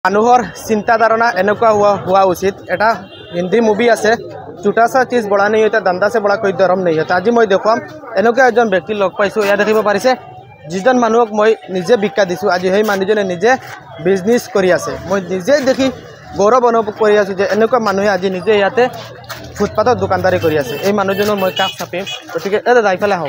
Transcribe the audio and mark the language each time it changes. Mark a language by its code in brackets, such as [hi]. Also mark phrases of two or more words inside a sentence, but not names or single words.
[as] মানুহৰ চিন্তা ধাৰণা এনেকুৱা হোৱা উচিত। এটা হিন্দী মুভি আছে, [hi] छोटा सा चीज बड़ा नहीं होता, धंधा से बड़ा कोई धर्म नहीं होता। [as] আজি মই দেখুৱাম এনেকুৱা এজন ব্যক্তি লগ পাইছোঁ। ইয়াত দেখিব পাৰিছে যিজন মানুহক মই নিজে ভিক্ষা দিছোঁ, আজি সেই মানুহজনে নিজে বিজনেছ কৰি আছে। মই নিজে দেখি গৌৰৱ অনুভৱ কৰি আছোঁ যে এনেকুৱা মানুহে আজি নিজে ইয়াতে ফুটপাথত দোকানদাৰী কৰি আছে। এই মানুহজনৰ মই কাষ চাপিম, গতিকে দাদা ইফালে আহক।